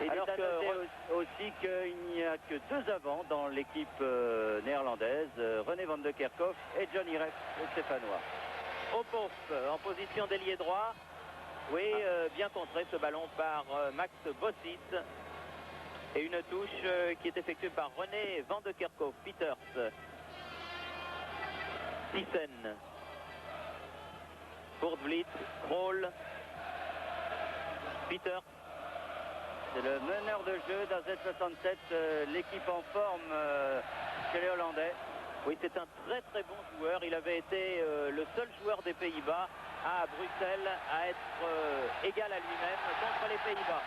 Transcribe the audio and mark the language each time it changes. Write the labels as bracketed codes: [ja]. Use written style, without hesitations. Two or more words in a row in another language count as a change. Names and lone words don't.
[fr] Et il est à noter aussi qu'il n'y a que 2 avants dans l'équipe néerlandaise, René van de Kerkhoff et Johnny Rep, le Stéphanois. Ophof en position d'ailier droit. Oui, bien contré ce ballon par Max Bossis. Et une touche qui est effectuée par René van de Kerkhoff. Pieters. Thyssen. Kurt Vliet. Krol. Pieters. C'est le meneur de jeu d'AZ67, l'équipe en forme chez les Hollandais. Oui, c'est un très très bon joueur. Il avait été le seul joueur des Pays-Bas à Bruxelles à être égal à lui-même contre les Pays-Bas.